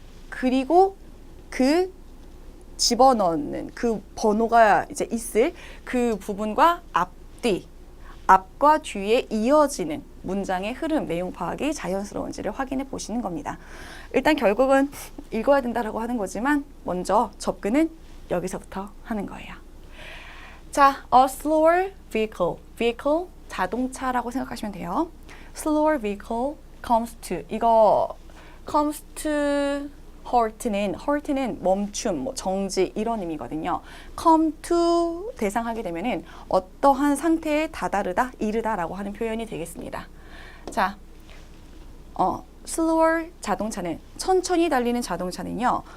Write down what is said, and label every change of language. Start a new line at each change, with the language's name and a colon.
Korean: 그리고 그 집어넣는 그 번호가 이제 있을 그 부분과 앞과 뒤에 이어지는 문장의 흐름, 내용 파악이 자연스러운지를 확인해 보시는 겁니다. 일단 결국은 읽어야 된다라고 하는 거지만 먼저 접근은 여기서부터 하는 거예요. 자,
English: a slower vehicle.
Korean: vehicle, 자동차라고 생각하시면 돼요.
English: slower vehicle comes to.
Korean: 이거 comes to halt는 멈춤, 정지 이런 의미거든요. come to 대상하게 되면은 어떠한 상태에 다다르다, 이르다라고 하는 표현이 되겠습니다. 자, slower 자동차는 천천히 달리는 자동차는요.